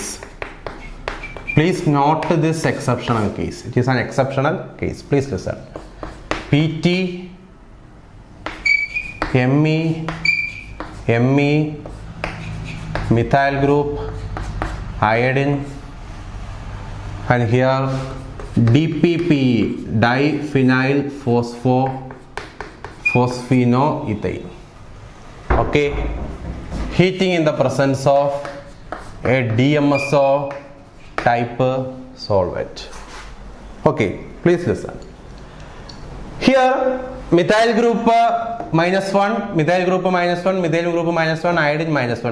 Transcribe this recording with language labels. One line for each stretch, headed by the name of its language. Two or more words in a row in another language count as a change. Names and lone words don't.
English: Please note this exceptional case. It is an exceptional case. Please listen. PT, Me, methyl group, iodine, and here DPP, diphenyl phosphinoethane. Okay, heating in the presence of a DMSO type solvent. Okay, please listen. Here methyl group -1, methyl group -1, methyl group -1, iodine -1.